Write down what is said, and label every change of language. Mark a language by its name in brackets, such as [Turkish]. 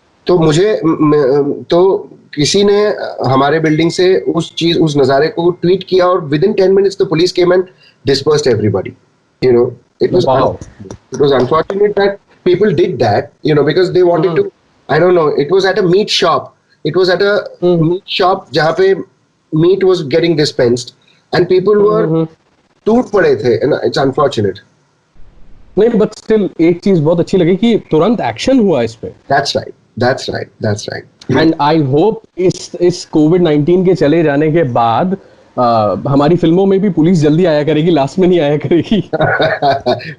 [Hindi] तो तो किसी ने हमारे बिल्डिंग से उस नजारे को ट्वीट किया और [English] Within 10 minutes the police came and dispersed everybody. It was unfortunate that people did that, because they wanted to, I don't know, it was at a meat shop. It was at a meat shop [Hindi] जहाँ पे [English] meat was getting dispensed and people were [Hindi] टूट पड़े थे, [English] and it's unfortunate. [Hindi] नहीं, [English] but still [Hindi] एक चीज बहुत अच्छी लगी कि तुरंत एक्शन हुआ इस पे। [English] That's right. And I hope [Hindi] इस COVID-19 के चले जाने के बाद हमारी फिल्मों में भी पुलिस जल्दी आया करेगी, लास्ट में नहीं आया करेगी।